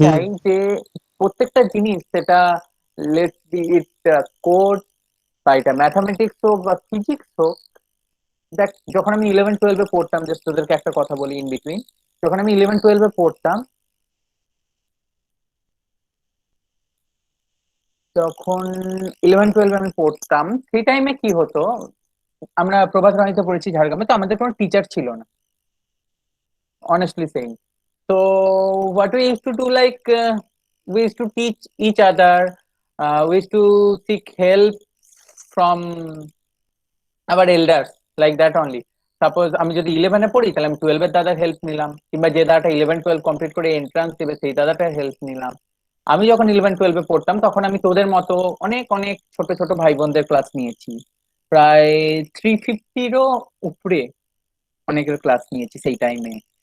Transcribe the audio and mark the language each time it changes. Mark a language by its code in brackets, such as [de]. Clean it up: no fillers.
[bn] চাই যে প্রত্যেকটা জিনিস, সেটা [en] let be it [bn] কোড বা এটা ম্যাথামেটিক্স হোক বা ফিজিক্স হোক, দেখ যখন আমি 11-12-এ পড়তাম, জাস্ট তোদেরকে একটা কথা বলি ইন বিটুইন, যখন আমি 11-12-এ পড়তাম, যখন 11-12 আমি পড়তাম সেই টাইমে কি হতো, আমরা প্রভাত রানীতে পড়েছি ঝাড়গ্রামে, তো আমাদের কোনো টিচার ছিল না, অনেস্টলি সেইং। [en] তো what we used to do, like we used to teach each other, we used to seek help from our elders, like that only. [bn] Suppose আমি যদি 11-এ পড়ি, তাহলে আমি 12-এর দাদার হেল্প নিলাম, কিংবা যে দাদাটা 11-12 কমপ্লিট করে এন্ট্রান্স দেবে সেই দাদাটার হেল্প নিলাম। আমি যখন 11-12-এ পড়তাম তখন আমি তোদের মতো অনেক অনেক ছোট ছোট ভাই বোনদের ক্লাস নিয়েছি, প্রায় 350-এরও উপরে অনেকের ক্লাস নিয়েছি সেই টাইমে।